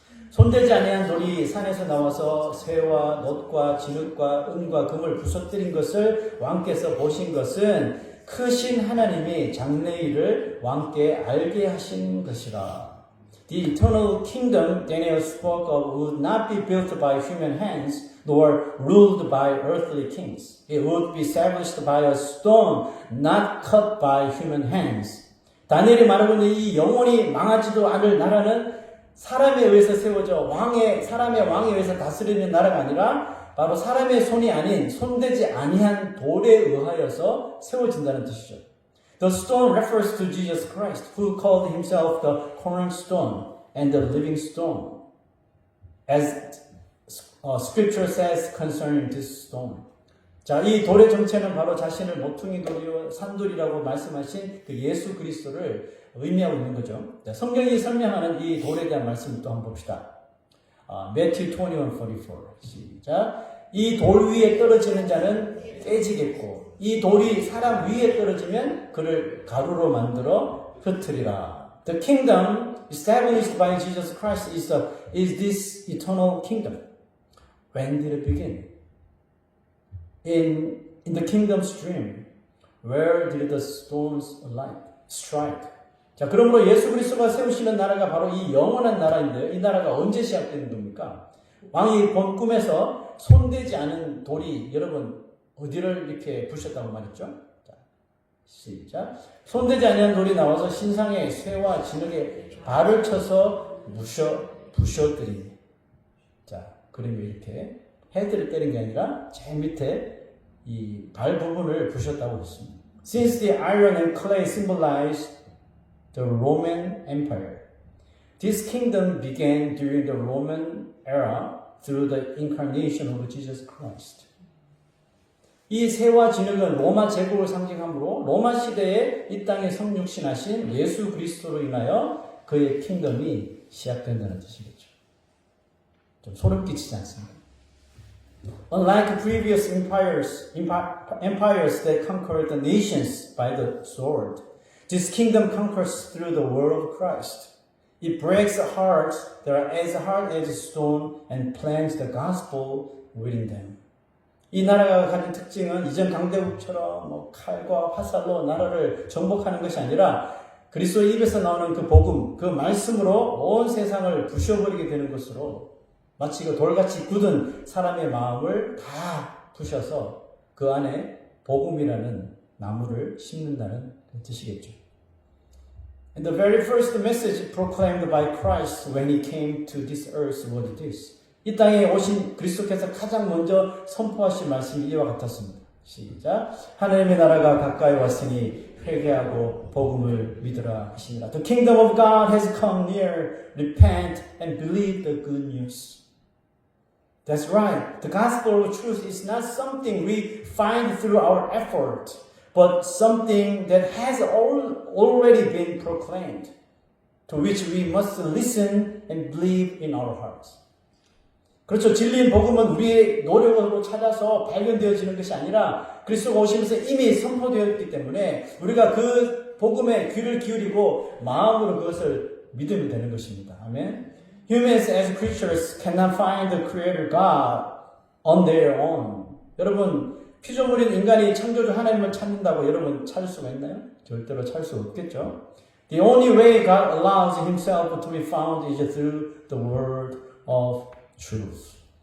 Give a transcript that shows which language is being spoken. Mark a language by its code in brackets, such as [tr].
[ko] 손대지 아니한 돌이 산에서 나와서 쇠와 놋과 진흙과 은과 금을 부서뜨린 것을 왕께서 보신 것은 크신 하나님이 장래일을 왕께 알게 하신 것이라. [en] The eternal kingdom Daniel spoke of would not be built by human hands nor ruled by earthly kings. It would be established by a stone not cut by human hands. [ko] 다니엘이 말하고 있는 이 영원히 망하지도 않을 나라는 사람에 의해서 세워져 사람의 왕에 의해서 다스리는 나라가 아니라 바로 사람의 손이 아닌 손대지 아니한 돌에 의하여서 세워진다는 뜻이죠. [en] The stone refers to Jesus Christ, who called himself the cornerstone and the living stone, as Scripture says concerning this stone. [ko] 자, 이 돌의 정체는 바로 자신을 모퉁이 돌이요 산돌이라고 말씀하신 그 예수 그리스도를 의미하고 있는 거죠. 자, 성경이 설명하는 이 돌에 대한 말씀을 또 한번 봅시다. [en] Matthew 21:44. [ko] 시작. 이 돌 위에 떨어지는 자는 깨지겠고 이 돌이 사람 위에 떨어지면 그를 가루로 만들어 흩으리라. [en] The kingdom established by Jesus Christ is this eternal kingdom. When did it begin? In the kingdom's dream, where did the stones strike? [ko] 자, 그러므로 예수 그리스도가 세우시는 나라가 바로 이 영원한 나라인데 이 나라가 언제 시작되는 겁니까? 왕이 본 꿈에서 손대지 않은 돌이 여러분 어디를 이렇게 부셨다고 말했죠? 자, 시작. 손대지 아니한 돌이 나와서 신상의 쇠와 진흙에 발을 쳐서 부셔뜨리니. 자, 그림이 이렇게 헤드를 때린 게 아니라 제일 밑에 이 발 부분을 부셨다고 했습니다. [en] Since the iron and clay symbolize the Roman Empire, this kingdom began during the Roman era through the incarnation of Jesus Christ. [ko] 이 새와 진흙은 로마 제국을 상징하므로 로마 시대에 이 땅에 성육신하신 예수 그리스도로 인하여 그의 킹덤이 시작된다는 뜻이겠죠. 좀 소름 끼치지 않습니까? [en] Unlike previous empires that conquered the nations by the sword, this kingdom conquers through the word of Christ. It breaks hearts that are as hard as stone and plants the gospel within them. [ko] 이 나라가 가진 특징은 이전 강대국처럼 칼과 화살로 나라를 정복하는 것이 아니라 그리스도의 입에서 나오는 그 복음, 그 말씀으로 온 세상을 부셔버리게 되는 것으로 마치 그 돌같이 굳은 사람의 마음을 다 부셔서 그 안에 복음이라는 나무를 심는다는 뜻이겠죠. [en] And the very first message proclaimed by Christ when he came to this earth was this. [ko] 이 땅에 오신 그리스도께서 가장 먼저 선포하신 말씀이 이와 같았습니다. 시작. 하나님의 나라가 가까이 왔으니 회개하고 복음을 믿으라 하시니라. [en] The kingdom of God has come near. Repent and believe the good news. That's right. The gospel of truth is not something we find through our effort, but something that has already been proclaimed, to which we must listen and believe in our hearts. [ko] 그렇죠. 진리인 복음은 우리의 노력으로 찾아서 발견되어지는 것이 아니라 그리스도가 오시면서 이미 선포되었기 때문에 우리가 그 복음에 귀를 기울이고 마음으로 그것을 믿으면 되는 것입니다. 아멘. [en] Humans as creatures cannot find the Creator God on their own. [ko] 여러분, 피조물인 인간이 창조주 하나님을 찾는다고 여러분 찾을 수가 있나요? 절대로 찾을 수 없겠죠. [en] The only way God allows Himself to be found is through the word of truth.